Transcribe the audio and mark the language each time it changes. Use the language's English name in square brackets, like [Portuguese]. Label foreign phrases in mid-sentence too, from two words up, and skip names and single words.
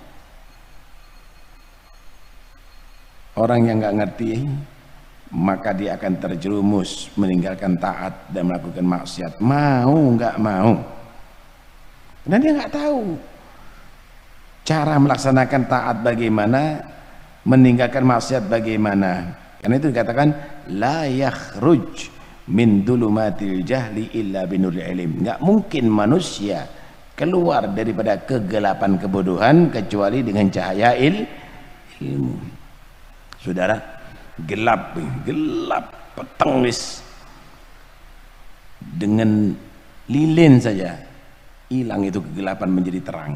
[Indonesian] Orang yang nggak ngerti, maka dia akan terjerumus meninggalkan taat dan melakukan maksiat, mau nggak mau. Dan dia nggak tahu cara melaksanakan taat bagaimana, meninggalkan maksiat bagaimana. Karena itu dikatakan [Arabic] la yakhruj min dulumatil jahli illa binuril ilm. [Indonesian] Nggak mungkin manusia keluar daripada kegelapan kebodohan kecuali dengan cahaya ilmu. Saudara, gelap petang wis, dengan lilin saja hilang itu kegelapan menjadi terang.